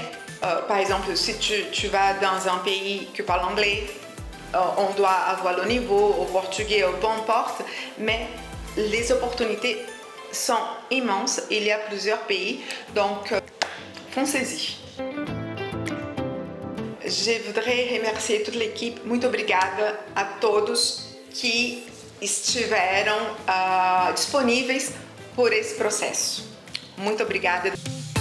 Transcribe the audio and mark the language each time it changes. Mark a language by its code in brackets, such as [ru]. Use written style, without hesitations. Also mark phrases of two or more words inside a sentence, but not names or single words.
[fr] Par exemple, si tu vas dans un pays qui parle anglais, on doit avoir le niveau au portugais, peu importe, mais les opportunités sont immenses. Il y a plusieurs pays, donc foncez-y. Je voudrais remercier toute l'équipe. [pt] Muito obrigada a todos que estiveram disponíveis por esse processo. Muito obrigada.